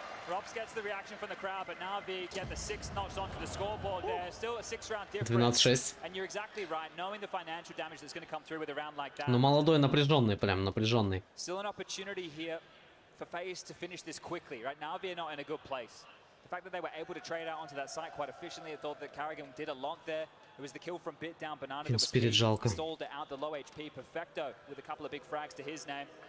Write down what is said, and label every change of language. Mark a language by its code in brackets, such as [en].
[en] Robs gets the reaction from the crowd, but NaVi get the 6 knocks onto the scoreboard there. Still a 6-round difference. 12-6. And you're exactly right, knowing the financial damage that's going to come through with a round like that. [ru] Но молодой, напряженный, прям напряженный. [en] Still an opportunity here for FaZe to finish this quickly. Right now, they're not in a good place. The fact that they were able to trade out onto that site quite efficiently, I thought that Carrigan did a lot there. It was the kill from Bit down Banana that was stalled it out the low HP. Perfecto with a couple of big frags to his name.